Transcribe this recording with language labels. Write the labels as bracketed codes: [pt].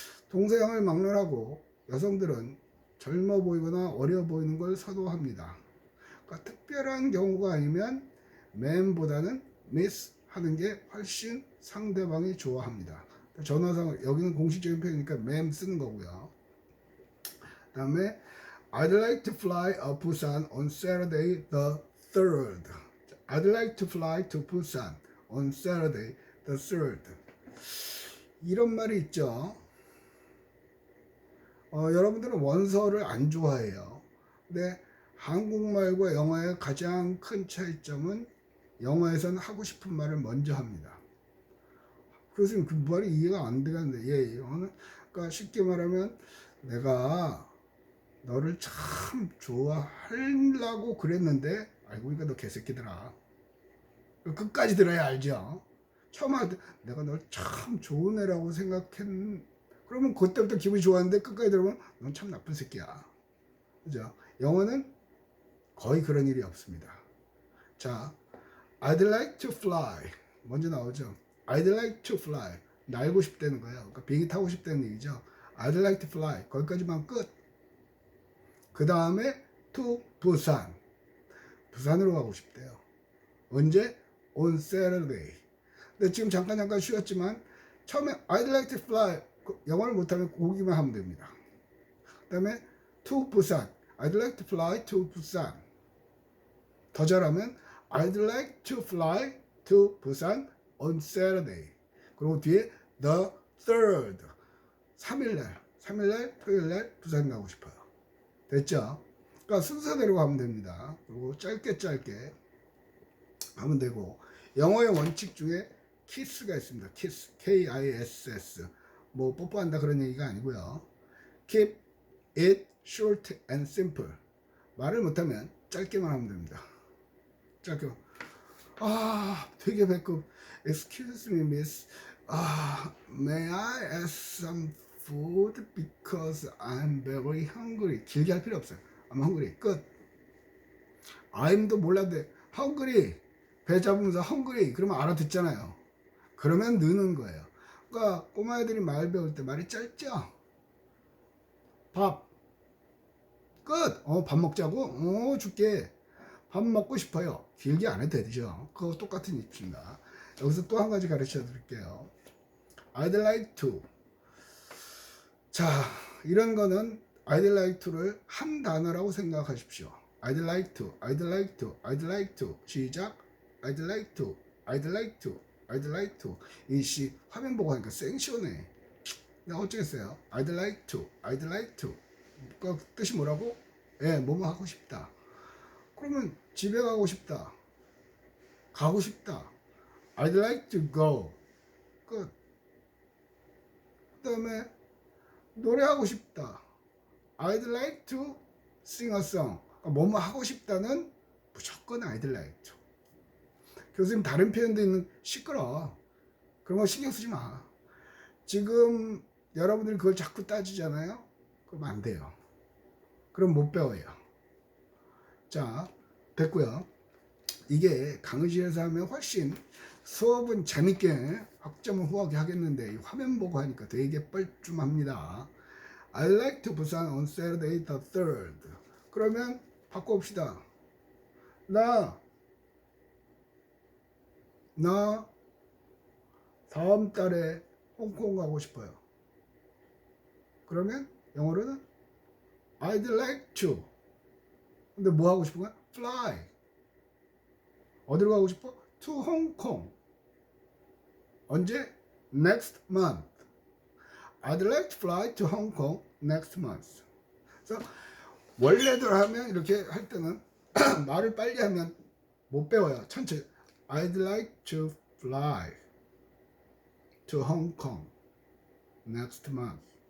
[ko] 동서양을 막론하고 여성들은 젊어 보이거나 어려 보이는 걸 선호합니다. 그러니까 특별한 경우가 아니면 ma'am보다는 miss 하는 게 훨씬 상대방이 좋아합니다. 전화상 여기는 공식적인 표현이니까 ma'am 쓰는 거고요. 그 다음에 [en] I'd like to fly to Busan on Saturday the 3rd. I'd like to fly to Busan on Saturday the 3rd. [ko] 이런 말이 있죠. 여러분들은 원서를 안 좋아해요. 근데 한국말과 영어의 가장 큰 차이점은 영어에서는 하고 싶은 말을 먼저 합니다. 그래서 그 말이 이해가 안 되겠는데, 영어는, 그러니까 쉽게 말하면 내가 너를 참 좋아하려고 그랬는데 알고 보니까 너 개새끼더라. 끝까지 들어야 알죠. 처음 할 때 내가 널 참 좋은 애라고 생각했. 그러면 그때부터 기분이 좋았는데 끝까지 들어보면 넌 참 나쁜 새끼야. 그죠? 영어는 거의 그런 일이 없습니다. [en] 자, I'd like to fly 먼저 나오죠. I'd like to fly [ko] 날고 싶다는 거예요. [en] 그러니까 비행기 타고 싶다는 얘기죠. I'd like to fly [ko] 거기까지만 끝. 그 다음에 to 부산 부산으로 가고 싶대요. 언제? [en] On Saturday. [ko] 근데 지금 잠깐 쉬었지만 처음에 [en] I'd like to fly [ko] 영어를 못하면 거기만 하면 됩니다. [en] 그 다음에 to 부산 I'd like to fly to 부산. [ko] 더 잘하면 [en] I'd like to fly to 부산 on Saturday. [ko] 그리고 뒤에 the 3rd 3일날 토요일날 부산 가고 싶어요. 됐죠? 그러니까 순서대로 가면 됩니다. 그리고 짧게 하면 되고 영어의 원칙 중에 키스가 있습니다. 키스, K-I-S-S 뭐 뽀뽀한다 그런 얘기가 아니고요. [en] Keep it short and simple [ko] 말을 못하면 짧게만 하면 됩니다. 짧게만 되게 배꼽 [en] Excuse me miss may I ask some food because I'm very hungry [ko] 길게 할 필요 없어요. [en] I'm hungry [ko] 끝. I'm도 몰랐는데 hungry 배 잡으면서 hungry 그러면 알아듣잖아요. 그러면 느는 거예요. 그러니까 꼬마애들이 말 배울 때 말이 짧죠. 밥 끝. 밥 먹자고? 줄게. 밥 먹고 싶어요. 길게 안 해도 되죠. 그거 똑같은 입니다. 여기서 또 한 가지 가르쳐 드릴게요. [en] I'd like to. [ko] 자, 이런 거는 I'd like to를 한 단어라고 생각하십시오. [en] I'd like to, I'd like to, I'd like to. [ko] 시작. [en] I'd like to, I'd like to, I'd like to. [ko] 이씨 화면 보고 하니까 생시원해. 나 어쩌겠어요. [en] I'd like to, I'd like to. [ko] 그 뜻이 뭐라고? 뭐뭐 하고 싶다. 그러면 집에 가고 싶다. 가고 싶다. [en] I'd like to go. 끝. [ko] 그 다음에 노래하고 싶다. [en] I'd like to sing a song. [ko] 뭐뭐 하고 싶다는 무조건 I'd like to. 교수님 다른 표현도 있는 시끄러. 그런 거 신경 쓰지 마. 지금 여러분들이 그걸 자꾸 따지잖아요. 그럼 안 돼요. 그럼 못 배워요. 자, 됐고요. 이게 강의실에서 하면 훨씬 수업은 재밌게 학점은 후하게 하겠는데 이 화면 보고 하니까 되게 뻘쭘합니다. [en] I'd like to 부산 on Saturday the 3rd. [ko] 그러면 바꿔봅시다. 나 다음 달에 홍콩 가고 싶어요. 그러면 영어로는 [en] I'd like to. [ko] 근데 뭐 하고 싶은 거야? Fly. 어디로 가고 싶어? [en] To Hong Kong. [ko] 언제? [en] Next month. I'd like to fly to Hong Kong next month. [ko] 그래서 원래대로 하면 이렇게 할 때는 말을 빨리 하면 못 배워요. 천천히. [en] I'd like to fly to Hong Kong next month.